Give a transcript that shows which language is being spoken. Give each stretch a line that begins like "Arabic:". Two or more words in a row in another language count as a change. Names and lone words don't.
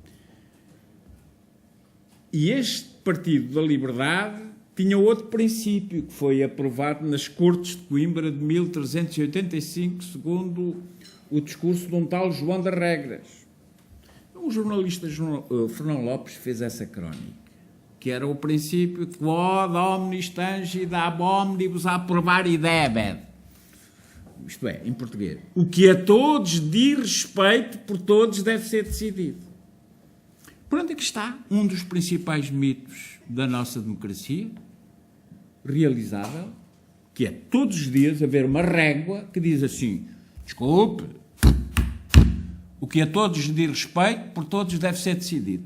Portuguese: E este Partido da Liberdade tinha outro princípio que foi aprovado nas Cortes de Coimbra de 1385, segundo o discurso de um tal João das Regras. Um jornalista, Fernão Lopes, fez essa crónica, que era o princípio
Latin: quod omnis tangit ab omnibus approvari debet.
Portuguese: Isto é, em português, o que a todos diz respeito, por todos deve ser decidido. Por onde é que está um dos principais mitos da nossa democracia, realizável, que é todos os dias haver uma régua que diz assim: desculpe, o que a todos diz respeito, por todos deve ser decidido.